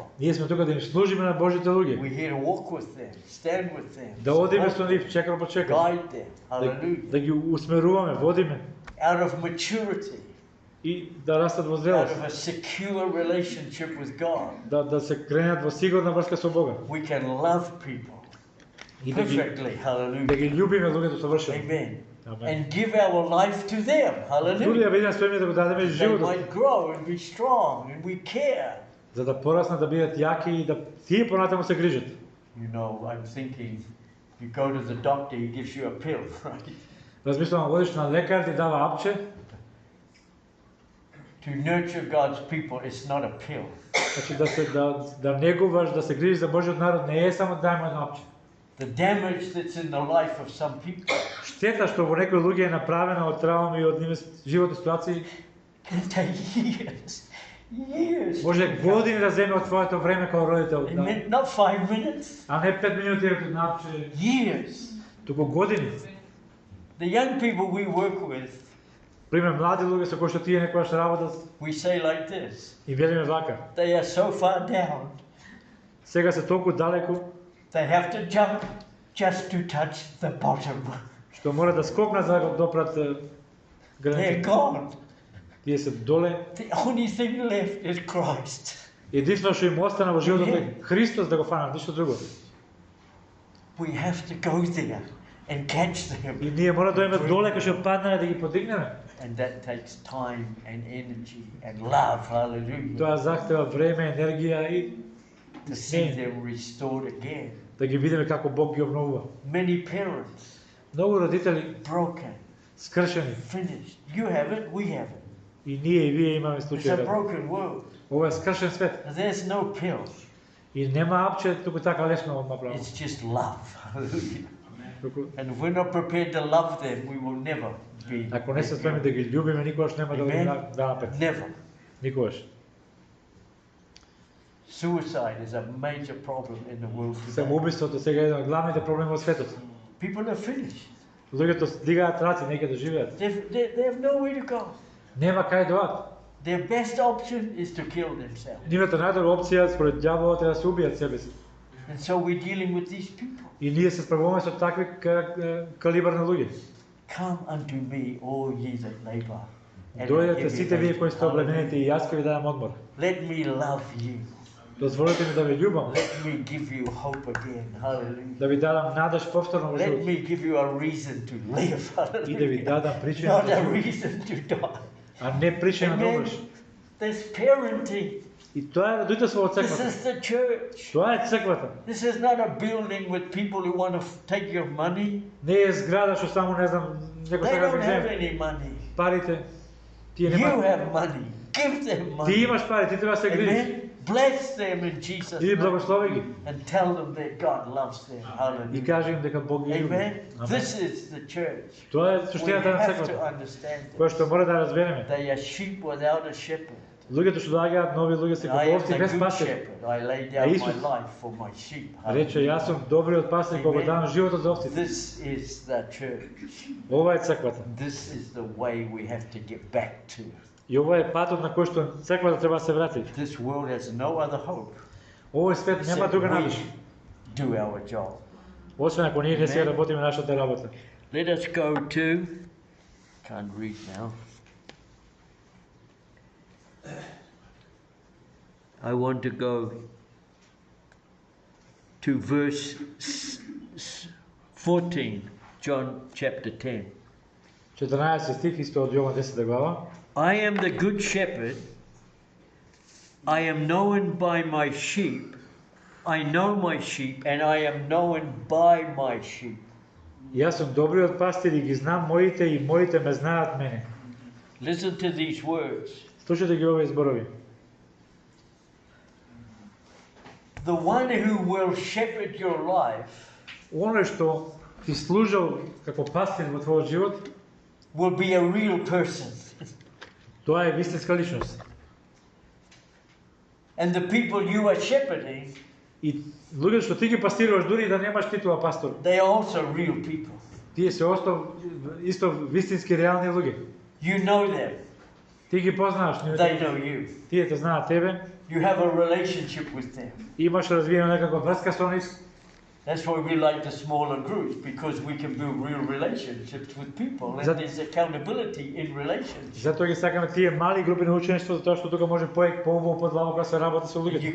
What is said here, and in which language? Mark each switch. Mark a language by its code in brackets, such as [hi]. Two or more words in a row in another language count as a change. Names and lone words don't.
[mk] Ние сме тука да им служиме на Божите луѓе. [en] We're here to walk with them, stand with them, [mk] Да одиме со [en] support [mk] нив чекор по [en] them, [mk] чекор. [en] guide them. Hallelujah. [mk] Да ги усмеруваме, водиме [en] Out of maturity, [mk] и да растат во [en] out [mk] зрелост. [en] of a secure relationship with God, [mk] Да се кренат во сигурна врска со Бога. [en] we can love people [mk] И да [en] perfectly. [mk] ги [en] Hallelujah. [mk] љубиме луѓето совршено. [en] Amen. [mk] Амен. [en] And give our life to them. [mk] Дури [en] Hallelujah. [mk] да бидеме спремни да го дадеме [en] They [mk] животот, [en] might grow and be strong, and we care. [mk] за да пораснат, да бидат јаки и да тие понатаму се грижат. [en] You know, I'm thinking, you go to the doctor, he gives you a pill, right? [mk] Размислувам, одиш на лекар, ти дава апче [en] to nurture God's people is not a pill. [mk] Значи да негуваш, да се грижиш за Божиот народ не е само да има едно апче. [en] The damage that's in the life of some people [mk] Штета што во некои луѓе е направена од трауми и од нивни животни ситуации, [en] can take years. [mk] може години да земе од твоето време како родител, да. [en] Amen. Not 5 minutes, [mk] А не 5 минути од една апче, [en] years. [mk] туку години. [en] The young people we work with, [mk] Пример, млади луѓе со кои што тие некогаш работат, [en] we say like this: [mk] и велиме вака, [en] they are so far down, [mk] сега се толку далеку, [en] they have to jump just to touch the bottom. [mk] што мора да скокнат за да допрат [en] They're [mk] границите. [en] gone. [mk] Тие се доле. [en] The only thing left is Christ. [mk] Единствено што им остана во животот е Христос да го фанат, ништо друго. [en] We have to go there and catch them. [mk] И ние мора да идеме доле кај што паднале да ги подигнеме. [en] And that takes time and energy and love. Hallelujah. [mk] Тоа захтева време, енергија и [en] To see them restored again. [mk] да ги видиме како Бог ги обновува. [en] Many parents [mk] Многу родители [en] broken, [mk] скршени. [en] finished. You have it, we have it. [mk] И ние и вие имаме [en] It's a [mk] случаи. [en] broken world. [mk] Ова е скршен свет. [en] There's no pill. [mk] И нема апче туку така лесно од направо. [en] It's just love. Hallelujah. [mk] Туку [en] And if we're not prepared to love them, we will never be. [mk] ако не се спремни да ги љубиме, никогаш нема да [en] Amen. [mk] да напред. [en] Never. [mk] Никогаш. [en] Suicide is a major problem in the world today. [mk] Самоубиството сега е еден од главните проблеми во светот. [en] People are finished. [mk] Луѓето дигаат раци, неќе да живеат. [en] They have nowhere to go. [mk] Нема кај да одат. [en] Their best option is to kill themselves. [mk] Нивната најдобра опција според ѓаволот е да се убијат себе си. [en] And so we're dealing with these people. [mk] И ние се справуваме со такви калибар на луѓе. [en] Come unto me, all ye that labor. and are [mk] Дојдете [en] heavy [mk] сите вие [en] laden. [mk] кои сте обременети и јас ќе ви дадам одмор. [en] Let me love you. [mk] Дозволете ми да ви љубам, [en] Let me give you hope again. Hallelujah. [mk] да ви дадам надеж повторно во [en] Let [mk] живот [en] me give you a reason to live. [mk] и да ви [en] Hallelujah. [mk] дадам причина [en] Not [mk] да [en] a [mk] живеете, [en] reason to die. [mk] а не причина да [en] Amen. [mk] умреш. [en] There's parenting. [mk] И тоа е родителство во [en] This [mk] црквата. [en] is the church. [mk] Тоа е црквата. [en] This is not a building with people who want to take your money. [mk] Не е зграда што само не знам некој [en] They [mk] сака да [en] don't [mk] ги [en] have [mk] земе [en] any money. [mk] парите. Тие [en] You [mk] нема. [en] have money. Give them [mk] Ти [en] money. [mk] имаш пари, ти треба да се грижиш. [en] Amen. Bless them in Jesus' [mk] И [en] name. [mk] благослови ги. [en] And tell them that God loves them. [mk] И [en] Hallelujah. [mk] кажи им дека Бог ги љуби. [en] Amen. [mk] Амен. [en] This is the church. [mk] Тоа е [en] We [mk] суштината на [en] have to [mk] црквата, [en] understand [mk] која [en] this. [mk] што мора да разбереме. [en] They are sheep without a shepherd. [mk] Луѓето што доаѓаат, нови луѓе се [en] I [mk] како [en] am [mk] овци [en] the [mk] без [en] good [mk] пастир. [en] shepherd. I lay down my [mk] Исус [en] life for my sheep. [mk] Рече, јас сум добриот пастир кога [en] Amen. [mk] давам животот за овците. [en] This is the church. [mk] Ова е црквата. [en] This is the way we have to get back to. [mk] И ова е патот на кој што црквата треба да се врати. [en] This world has no other hope. [mk] Овој свет нема [en] except [mk] друга [en] we [mk] надеж. [en] do our job. [mk] Освен ако ние не се [en] Amen. [mk] работиме нашата работа. [en] Let us go to, can't read now. I want to go to verse 14, John chapter 10. [mk] 14 стих исто од Јован 10 глава. [en] I am the good shepherd. I am known by my sheep. I know my sheep, and I am known by my sheep. [mk] Јас сум добриот пастир и ги знам моите и моите ме знаат мене. [en] Listen to these words. [mk] Слушате ги овие зборови. [en] The one who will shepherd your life [mk] Оној што ти служил како пастир во твојот живот, [en] will be a real person. [mk] тоа е вистинска личност. [en] And the people you are shepherding, [mk] И луѓето што ти ги пастируваш, дури и да немаш титула пастор, [en] they are also real people. [mk] тие се исто вистински реални луѓе. [en] You know them. [mk] Ти ги познаваш, [en] They know you. [mk] тие те знаат тебе, [en] You have a relationship with them. [mk] имаш развиена некаква врска со нив. [en] That's why we like the smaller groups, because we can build real relationships with people, and That- there's accountability in relationships. [mk] Затоа ги сакаме тие мали групи на учеништво, затоа што тука може подлабоко да се работи со луѓето.